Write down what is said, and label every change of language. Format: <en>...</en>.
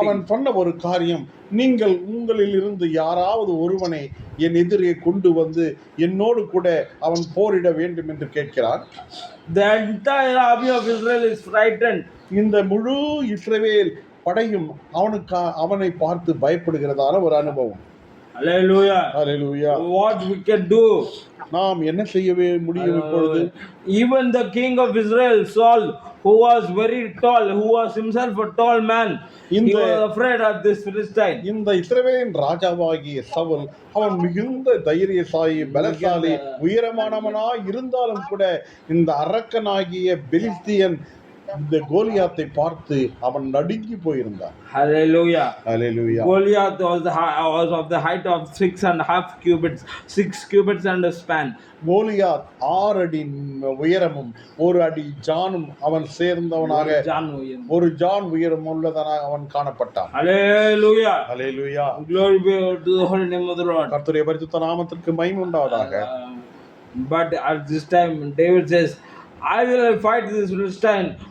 <ta>அவன் சொன்ன ஒரு காரியம், நீங்கள் உங்களில் இருந்து யாராவது ஒருவனை என் எதிரே கொண்டு வந்து என்னோடு கூட அவன் போரிட வேண்டும் என்று கேட்கிறான்.</ta> <en>The entire army of Israel is frightened.</en> <ta>இந்த முழு இஸ்ரவேல் படையும் அவனை பார்த்து பயப்படுகிறதான ஒரு அனுபவம்.</ta> <en>Hallelujah. Hallelujah. What we can do?</en> <ta>நாம் என்ன செய்யவே முடியும் இப்பொழுது?</ta> <en>Even the king of Israel, Saul, who was very tall, who was himself a tall man, he was afraid of this Philistine.</en> <ta>இந்த இஸ்ரவேலின் ராஜாவாகிய சவுல் அவன் மிகுந்த தைரியசாலி, பலசாலி, உயரமானவனாய் இருந்தாலும் கூட இந்த அரக்கனாகிய பெலிஸ்தியன் இந்த கோலியாத்தை பார்த்து அவன் நடுங்கி போயிருந்தான்.</ta> <en>Hallelujah. Hallelujah. Goliath was of the height of 6.5 cubits, 6 cubits and a span.</en> <ta>Goliath 6 அடி உயரமும் 1 அடி ஜானும் அவன் சேர்ந்தவனாக ஒரு ஜான் உயரம் உள்ளதனாக அவன் காணப்பட்டான்.</ta> <en>Hallelujah. Hallelujah. Glory be to the holy name of the Lord.</en> <ta>கர்த்தருடைய பரிசுத்த நாமத்திற்கு மகிமை உண்டாவதாக.</ta> <en>But at this time David says, I will fight this Philistine.</en>